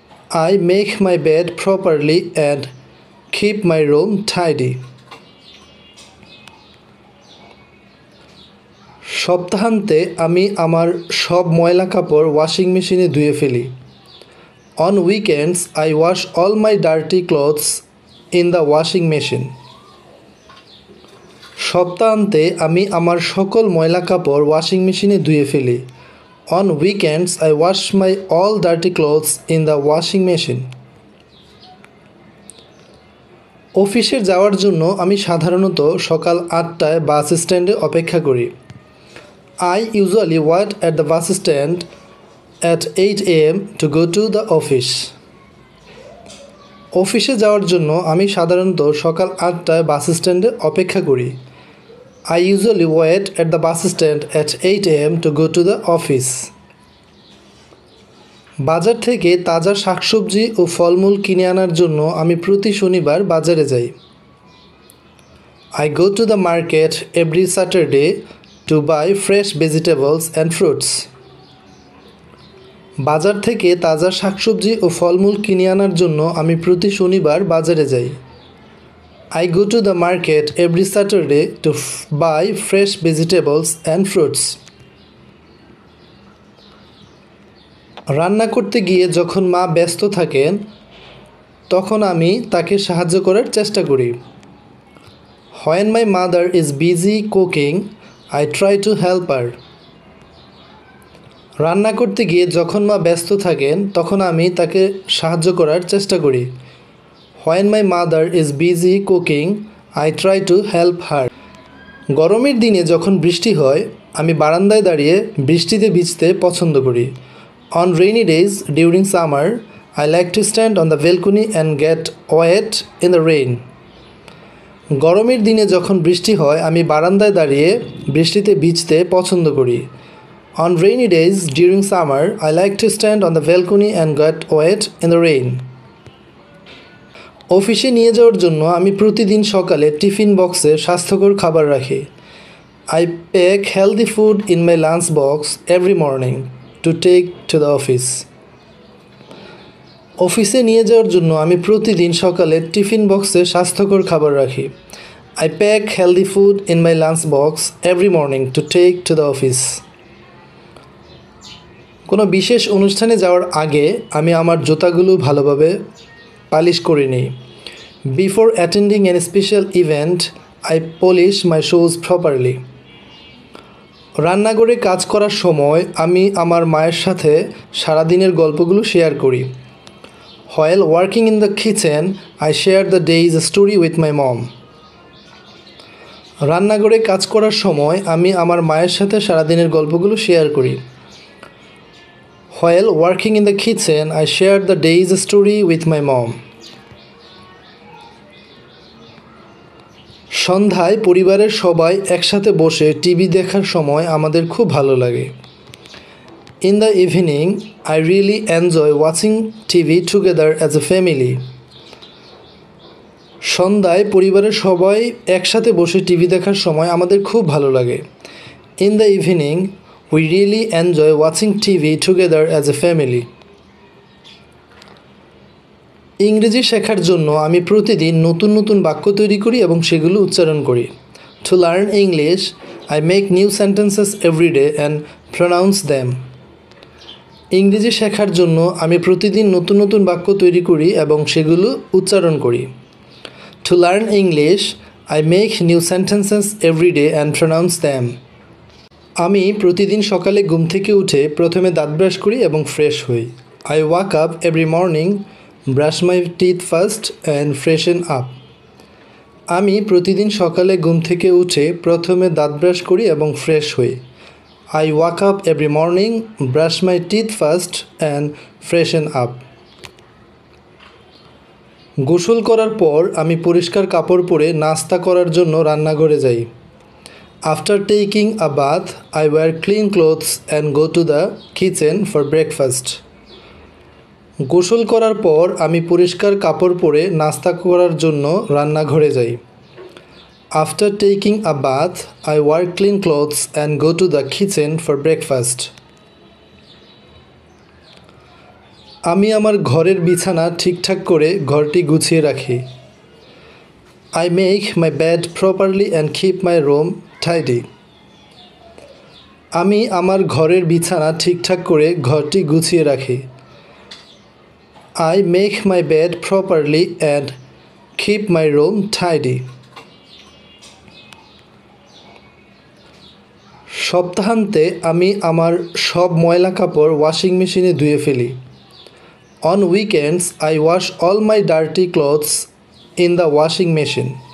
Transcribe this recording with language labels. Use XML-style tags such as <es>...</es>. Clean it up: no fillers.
<en>I make my bed properly and keep my room tidy.</en> <bn>সপ্তাহান্তে আমি আমার সব ময়লা কাপড় ওয়াশিং মেশিনে ধুয়ে ফেলি।</bn> <en>On weekends, I wash all my dirty clothes in the washing machine.</en> <bn>সপ্তাহান্তে আমি আমার সকল ময়লা কাপড় ওয়াশিং মেশিনে ধুয়ে ফেলি।</bn> <en>On weekends, I wash my all dirty clothes in the washing machine.</en> <bn>অফিসে যাওয়ার জন্য আমি সাধারণত সকাল 8টায় বাস স্ট্যান্ডে অপেক্ষা করি।</bn> <en>I usually wait at the bus stand at 8 a.m. to go to the office.</en> <bn>অফিসে যাওয়ার জন্য আমি সাধারণত সকাল 8টায় বাস স্ট্যান্ডে অপেক্ষা করি।</bn> <en>I usually wait at the bus stand at 8 a.m. to go to the office.</en> <bn>বাজার থেকে তাজা শাকসবজি ও ফলমূল কিনে আনার জন্য আমি প্রতি শনিবার বাজারে যাই।</bn> <en>I go to the market every Saturday to buy fresh vegetables and fruits.</en> <bn>বাজার থেকে তাজা শাকসবজি ও ফলমূল কিনে আনার জন্য আমি প্রতি শনিবার বাজারে যাই।</bn> <en>I go to the market every Saturday to buy fresh vegetables and fruits.</en> <bn>রান্না করতে গিয়ে যখন মা ব্যস্ত থাকেন তখন আমি তাকে সাহায্য করার চেষ্টা করি।</bn> <en>When my mother is busy cooking, I try to help her.</en> <bn>রান্না করতে গিয়ে যখন মা ব্যস্ত থাকেন তখন আমি তাকে সাহায্য করার চেষ্টা করি।</bn> <en>When my mother is busy cooking, I try to help her.</en> <bn>গরমের দিনে যখন বৃষ্টি হয় আমি বারান্দায় দাঁড়িয়ে বৃষ্টিতে ভিজতে পছন্দ করি।</bn> <en>On rainy days during summer, I like to stand on the balcony and get wet in the rain.</en> <bn>গরমের দিনে যখন বৃষ্টি হয় আমি বারান্দায় দাঁড়িয়ে বৃষ্টিতে ভিজতে পছন্দ করি।</bn> <en>On rainy days during summer, I like to stand on the balcony and get wet in the rain.</en> <bn>অফিসে নিয়ে যাওয়ার জন্য আমি প্রতিদিন সকালে টিফিন বক্সে স্বাস্থ্যকর খাবার রাখি।</bn> <en>I pack healthy food in my lunch box every morning to take to the office.</en> <bn>অফিসে নিয়ে যাওয়ার জন্য আমি প্রতিদিন সকালে টিফিন বক্সে স্বাস্থ্যকর খাবার রাখি।</bn> <en>I pack healthy food in my lunch box every morning to take to the office.</en> <bn>কোনো বিশেষ অনুষ্ঠানে যাওয়ার আগে আমি আমার জুতাগুলো ভালোভাবে পালিশ করে নিই।</bn> <en>Before attending any special event, I polish my shoes properly.</en> <bn>রান্নাঘরে কাজ করার সময় আমি আমার মায়ের সাথে সারাদিনের গল্পগুলো শেয়ার করি।</bn> <en>While working in the kitchen, I share the day's story with my mom.</en> <bn>রান্নাঘরে কাজ করার সময় আমি আমার মায়ের সাথে সারাদিনের গল্পগুলো শেয়ার করি।</bn> <en>While working in the kitchen, I share the day's story with my mom.</en> <bn>সন্ধ্যায় পরিবারের সবাই একসাথে বসে টিভি দেখার সময় আমাদের খুব ভালো লাগে।</bn> <en>In the evening, I really enjoy watching TV together as a family.</en> <bn>সন্ধ্যায় পরিবারের সবাই একসাথে বসে টিভি দেখার সময় আমাদের খুব ভালো লাগে।</bn> <en>In the evening, we really enjoy watching TV together as a family.</en> <bn>ইংরেজি শেখার জন্য আমি প্রতিদিন নতুন নতুন বাক্য তৈরি করি এবং সেগুলো উচ্চারণ করি।</bn> <en>To learn English, I make new sentences every day and pronounce them.</en> <bn>ইংরেজি শেখার জন্য আমি প্রতিদিন নতুন নতুন বাক্য তৈরি করি এবং সেগুলো উচ্চারণ করি।</bn> <en>To learn English, I make new sentences every day and pronounce them.</en> <bn>আমি প্রতিদিন সকালে ঘুম থেকে উঠে প্রথমে দাঁত ব্রাশ করি এবং ফ্রেশ হই।</bn> <en>I wake up every morning, brush my teeth first and freshen up.</en> <bn>আমি প্রতিদিন সকালে ঘুম থেকে উঠে প্রথমে দাঁত ব্রাশ করি এবং ফ্রেশ হই।</bn> <en>I wake up every morning, brush my teeth first and freshen up.</en> <bn>গোসল করার পর আমি পরিষ্কার কাপড় পরে নাস্তা করার জন্য রান্নাঘরে যাই।</bn> <en>After taking a bath, I wear clean clothes and go to the kitchen for breakfast.</en> <bn>গোসল করার পর আমি পরিষ্কার কাপড় পরে নাস্তা করার জন্য রান্নাঘরে যাই।</bn> <en>After taking a bath, I wear clean clothes and go to the kitchen for breakfast.</en> <bn>আমি আমার ঘরের বিছানা ঠিকঠাক করে ঘরটি গুছিয়ে রাখি।</bn> <en>I make my bed properly and keep my room tidy.</en> <bn>আমি আমার ঘরের বিছানা ঠিকঠাক করে ঘরটি গুছিয়ে রাখি।</bn> <en>I make my bed properly and keep my room tidy.</en> <bn>সপ্তাহান্তে আমি আমার সব ময়লা কাপড় ওয়াশিং মেশিনে ধুয়ে ফেলি।</bn> <en>On weekends, I wash all my dirty clothes in the washing machine.</en>